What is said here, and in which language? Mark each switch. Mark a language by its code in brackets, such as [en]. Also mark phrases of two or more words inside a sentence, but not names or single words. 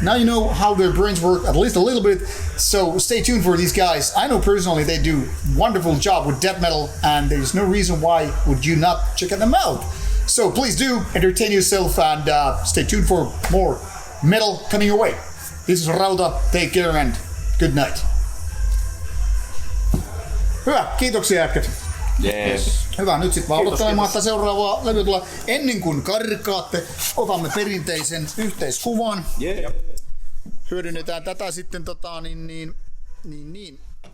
[en] Now you know how their brains work, at least a little bit. So stay tuned for these guys. I know personally they do wonderful job with death metal, and there's no reason why would you not check them out. So please do entertain yourself, and stay tuned for more metal coming your way. This is Rauta, take care and good night. [fi] Hyvä, kiitoksia jätkät. [en] Yes. [fi] Hyvä, nyt sitten vaan odottelemaan, että seuraavaa levyä tulee. Ennen kuin karkaatte, otamme perinteisen yhteiskuvan. [en] Yeah. [fi] Hyödynnetään tätä sitten niin.